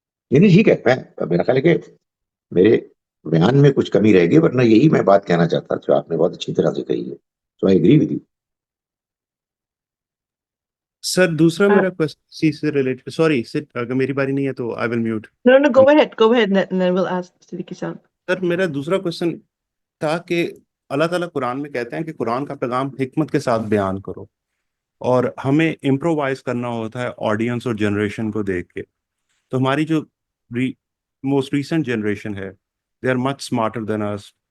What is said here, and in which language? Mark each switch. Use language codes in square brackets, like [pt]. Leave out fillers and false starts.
[ur] نہیں ٹھیک ہے. میرا خیال ہے کہ میرے بیان میں کچھ کمی رہ گئی, ورنہ یہی میں بات کہنا چاہتا جو آپ نے بہت اچھی طرح سے کہی ہے. [en] So I agree with you. [ur] سر دوسرا میرا کوشچن سے ریلیٹڈ, سوری اگر میری باری نہیں ہے تو [en] I will mute. No, go ahead, and then we'll ask Siddiqui Saab. [ur] سر میرا دوسرا کوشچن تھا کہ اللہ تعالیٰ قرآن میں کہتے ہیں کہ قرآن کا پیغام حکمت کے ساتھ بیان کرو, اور ہمیں امپرووائز کرنا ہوتا ہے آڈینس اور جنریشن کو دیکھ کے. تو ہماری جو [en] Most recent generation ہے, they are much smarter than us.